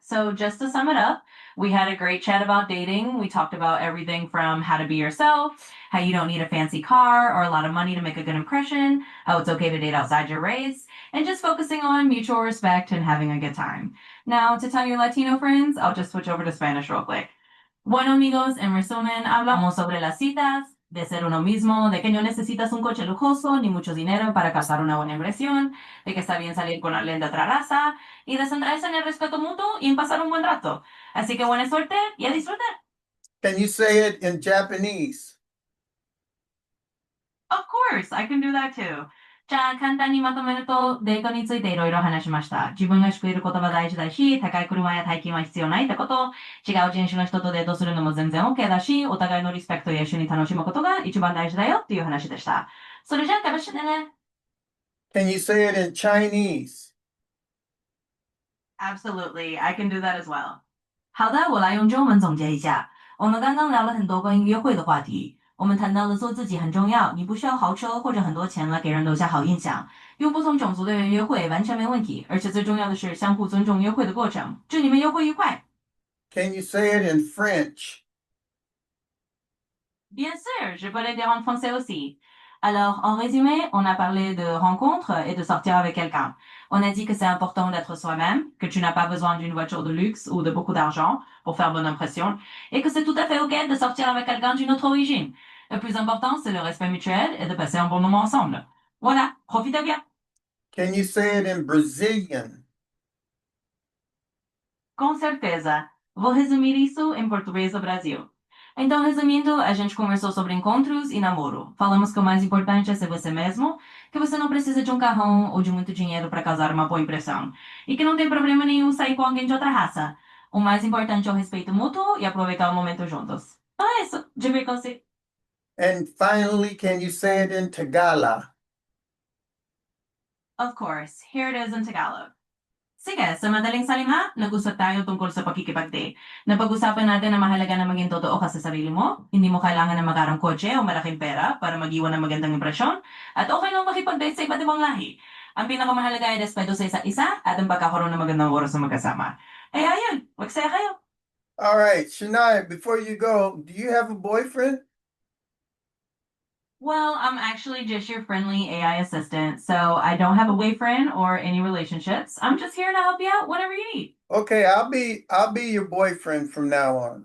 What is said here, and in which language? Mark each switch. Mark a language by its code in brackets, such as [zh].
[en] So, just to sum it up, we had a great chat about dating. We talked about everything from how to be yourself, how you don't need a fancy car or a lot of money to make a good impression, how it's okay to date outside your race, and just focusing on mutual respect and having a good time. Now, to tell your Latino friends, I'll just switch over to Spanish real quick. [es] Bueno, amigos, en resumen, hablamos sobre las citas, de ser uno mismo, de que no necesitas un coche lujoso ni mucho dinero para causar una buena impresión, de que está bien salir con alguien de otra raza y de centrarse en el respeto mutuo y en pasar un buen rato. Así que buena suerte y a disfrutar. [en] Can you say it in Japanese? Of course, I can do that too. [ja] じゃあ、簡単にまとめると、デートについていろいろ話しました。自分が救える言葉大事だし、高い車や大金は必要ないってこと、違う人種の人とデートするのも全然 OK だし、お互いのリスペクトや一緒に楽しむことが一番大事だよっていう話でした。それじゃあ、楽しんでね。 [en] Can you say it in Chinese? Absolutely, I can do that as well. [zh] 好的，我来用中文总结一下。我们刚刚聊了很多关于约会的话题，我们谈到了做自己很重要，你不需要豪车或者很多钱来给人留下好印象，用不同种族的人约会完全没问题，而且最重要的是相互尊重约会的过程。祝你们约会愉快。 [en] Can you say it in French? [fr] Bien sûr, je peux le dire en français aussi. Alors, en résumé, on a parlé de rencontres et de sortir avec quelqu'un. On a dit que c'est important d'être soi-même, que tu n'as pas besoin d'une voiture de luxe ou de beaucoup d'argent pour faire bonne impression, et que c'est tout à fait OK de sortir avec quelqu'un d'une autre origine. Le plus important, c'est le respect mutuel et de passer un bon moment ensemble. Voilà, profitez bien. [en] Can you say it in Brazilian? [pt] Com certeza. Vou resumir isso em português do Brasil. Então, resumindo, a gente conversou sobre encontros e namoro. Falamos que o mais importante é ser você mesmo, que você não precisa de um carrão ou de muito dinheiro para causar uma boa impressão, e que não tem problema nenhum sair com alguém de outra raça. O mais importante é o respeito mútuo e aproveitar o momento juntos. Então é isso. Divirtam-se. [en] And finally, can you say it in Tagalog? Of course. Here it is in Tagalog. [tl] Sige, sa madaling salita, nag-usap tayo tungkol sa pakikipag-date. Napag-usapan natin na mahalaga na maging totoo ka sa sarili mo. Hindi mo kailangan ng magarang kotse o malaking pera para mag-iwan ng magandang impresyon. At okay lang makipag-date sa iba't ibang lahi. Ang pinakamahalaga ay respeto sa isa't isa at ang pagkakaroon ng magandang oras sa magkasama. Eh ayun, magsaya kayo. [en] All right, Shania, before you go, do you have a boyfriend? Well, I'm actually just your friendly AI assistant, so I don't have a boyfriend or any relationships. I'm just here to help you out whenever you need. Okay, I'll be your boyfriend from now on.